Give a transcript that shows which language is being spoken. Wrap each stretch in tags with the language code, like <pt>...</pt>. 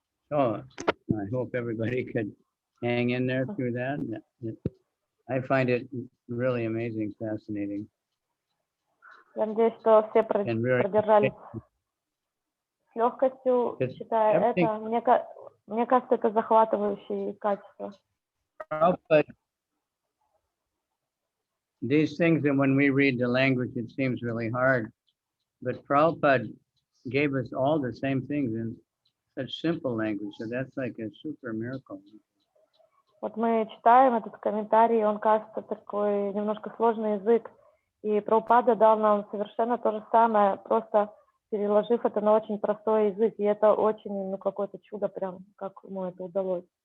<en>So I hope everybody could hang in there through that. I find it really amazing, fascinating.</en> <ru>Я надеюсь, что все</ru> <en>And very</en> <ru>продержались с легкостью, читая это. Мне кажется, это захватывающие качества.</ru> <en>Prabhupada, these things, and when we read the language, it seems really hard. But Prabhupada gave us all the same things in such simple language. So that's like a super miracle.</en> <ru>Вот мы читаем этот комментарий, он кажется такой немножко сложный язык. И Прабхупада дал нам совершенно то же самое, просто переложив это на очень простой язык. И это очень, ну, какое-то чудо прям, как ему это удалось.</ru>